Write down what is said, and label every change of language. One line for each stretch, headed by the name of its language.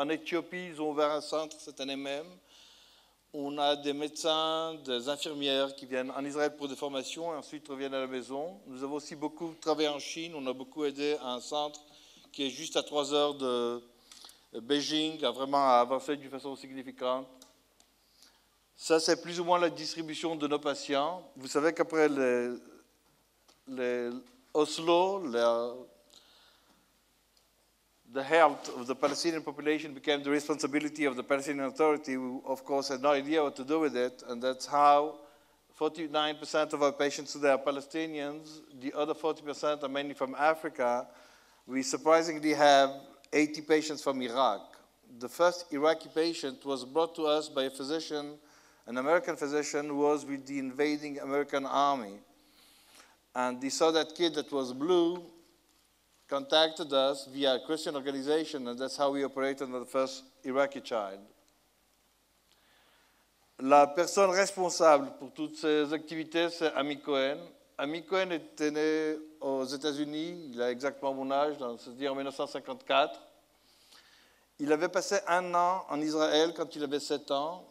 French: En Éthiopie, ils ont ouvert un centre cette année même. On a des médecins, des infirmières qui viennent en Israël pour des formations et ensuite reviennent à la maison. Nous avons aussi beaucoup travaillé en Chine. On a beaucoup aidé à un centre qui est juste à 3 heures de Beijing, à vraiment avancer d'une façon significante. Ça, c'est plus ou moins la distribution de nos patients. Vous savez qu'après les Oslo,
English: the health of the Palestinian population became the responsibility of the Palestinian Authority, who, of course, had no idea what to do with it, and that's how 49% of our patients today are Palestinians. The other 40% are mainly from Africa. We surprisingly have 80 patients from Iraq. The first Iraqi patient was brought to us by a physician, an American physician who was with the invading American army. And he saw that kid that was blue, contacted us via a Christian organization, and that's how we operated on the first Iraqi child.
French: La personne responsable pour toutes ces activités, c'est Ami Cohen. Ami Cohen était né aux États-Unis, il a exactement mon âge, c'est-à-dire en 1954. Il avait passé 1 an en Israël quand il avait 7 ans.